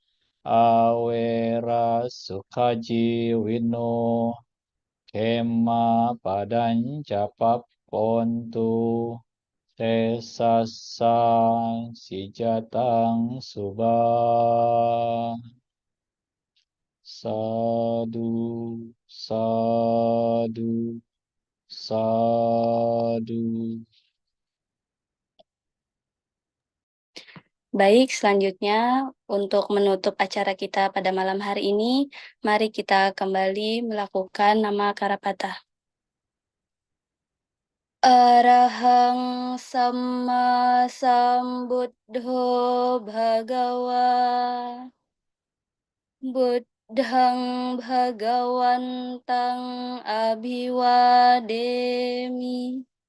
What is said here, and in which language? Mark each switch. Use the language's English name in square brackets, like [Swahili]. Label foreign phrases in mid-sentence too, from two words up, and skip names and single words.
[Pali] awera sukajiwino kema padanca papontu sesasang sijatang subah sadu sadu sadu. [Indonesian] Baik, selanjutnya untuk menutup acara kita pada malam hari ini, mari kita kembali melakukan nama Karapata. [Pali] Arahang Samma Sambuddho Bhagawa Buddhang Bhagawantang Abhiwademi